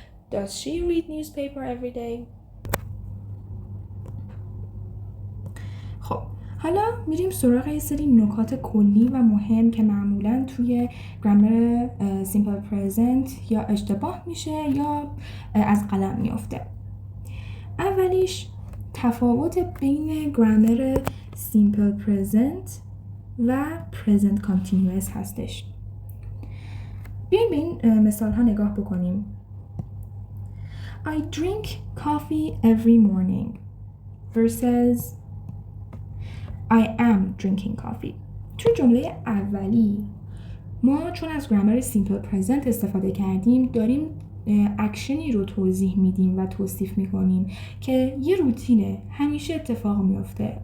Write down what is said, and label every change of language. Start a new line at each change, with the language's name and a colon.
English: Does she read newspaper every day؟
Persian: خب حالا میریم سراغ یه سری نکات کلی و مهم که معمولاً توی گرامر سیمپل پرزنت یا اشتباه میشه یا از قلم میفته. اولیش تفاوت بین گرامر سیمپل پرزنت و پرزنت کانتینیوس هستش. بیایم به این مثال ها نگاه بکنیم.
English: I drink coffee every morning versus I am drinking coffee.
Persian: توی جمله اولی ما چون از گرامر سیمپل پرزنت استفاده کردیم داریم اکشنی رو توضیح میدیم و توصیف میکنیم که یه روتینه، همیشه اتفاق میفته.